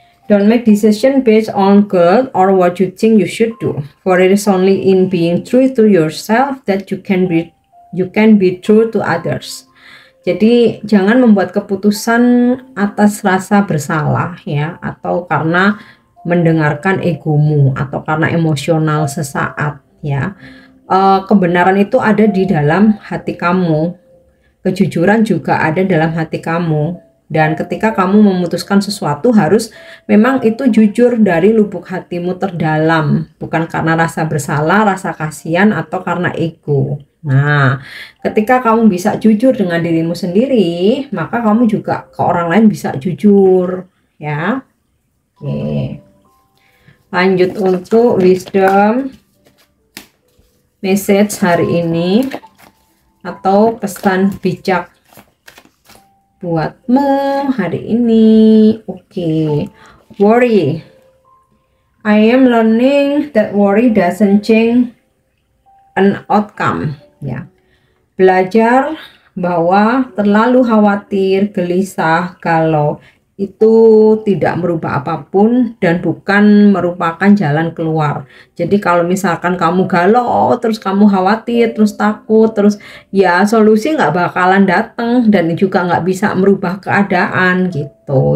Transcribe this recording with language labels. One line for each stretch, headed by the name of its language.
English: Don't make decision based on guilt or what you think you should do. For it is only in being true to yourself that you can be true to others.
Indonesian: Jadi jangan membuat keputusan atas rasa bersalah ya, atau karena mendengarkan egomu atau karena emosional sesaat ya. Kebenaran itu ada di dalam hati kamu. Kejujuran juga ada dalam hati kamu. Dan ketika kamu memutuskan sesuatu harus memang itu jujur dari lubuk hatimu terdalam. Bukan karena rasa bersalah, rasa kasihan, atau karena ego. Nah, ketika kamu bisa jujur dengan dirimu sendiri, maka kamu juga ke orang lain bisa jujur, ya. Oke. Lanjut untuk
English: wisdom message
Indonesian: hari ini atau pesan bijak buatmu hari ini.
English: Oke. Worry. I am learning that worry doesn't change an outcome, ya.
Indonesian: Belajar bahwa terlalu khawatir, gelisah, galau itu tidak merubah apapun dan bukan merupakan jalan keluar. Jadi kalau misalkan kamu galau, terus kamu khawatir, terus takut, terus ya solusi nggak bakalan datang dan juga nggak bisa merubah keadaan gitu.